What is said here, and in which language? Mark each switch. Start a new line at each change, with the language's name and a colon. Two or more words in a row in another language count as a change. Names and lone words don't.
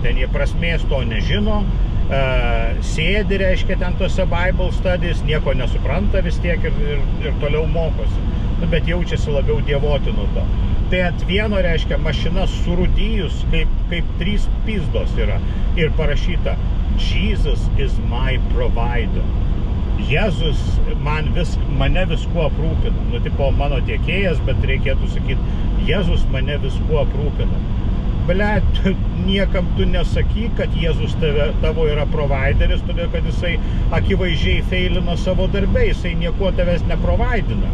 Lithuanian: Ten jie prasmės to nežino, sėdi, reiškia, ten tose
English: Bible studies,
Lithuanian: nieko nesupranta vis tiek ir toliau mokosi, bet jaučiasi labiau dievoti nuo to. Tai ant vieno, reiškia, mašina surūdyjus, kaip 3 pizdos yra, ir parašyta
English: Jesus is my provider.
Lithuanian: Jėzus mane viskuo aprūpina. Tipo mano tiekėjas, bet reikėtų sakyti, Jėzus mane viskuo aprūpina. Blet, niekam tu nesakyk, kad Jėzus tavo yra provideris, todėl kad jisai akivaizdžiai feilina savo darbę, jisai nieko tavęs neprovidina.